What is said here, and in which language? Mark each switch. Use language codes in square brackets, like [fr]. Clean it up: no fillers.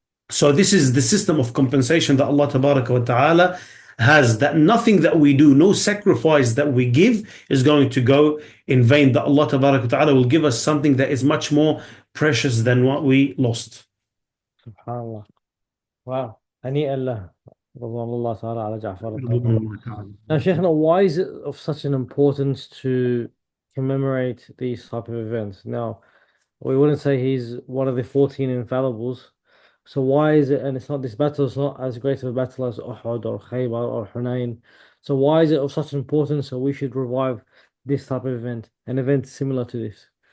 [en] So this is the system of compensation that Allah Tabaraka wa Ta'ala has, that nothing that we do, no sacrifice that we give is going to go in vain, that Allah Tabaraka wa Ta'ala will give us something that is much more precious than what we lost. [ar] Subhanallah. Wow. هنيئا له. رضوان الله تعالى على جعفر الطيب. [en] Now, Sheikh, why is it of such an importance to commemorate these type of events? Now, we wouldn't say he's one of the 14 infallibles. So why is it, and it's not, this battle is not as great of a battle as Uhud or Khaybar or Hunain. So why is it of such importance so we should revive this type of event, an event similar to this?